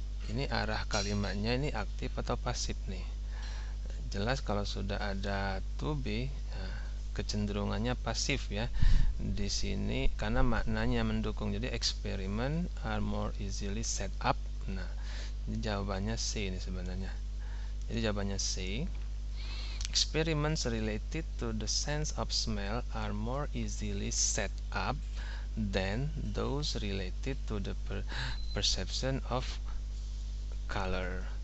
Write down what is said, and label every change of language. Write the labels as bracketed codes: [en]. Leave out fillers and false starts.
[id] Ini arah kalimatnya ini aktif atau pasif nih? Jelas kalau sudah ada to be, nah, kecenderungannya pasif ya. Di sini karena maknanya mendukung. [en] Jadi experiment are more easily set up. [id] Nah, ini jawabannya C ini sebenarnya. Jadi jawabannya C. [en] Experiments related to the sense of smell are more easily set up than those related to the perception of color.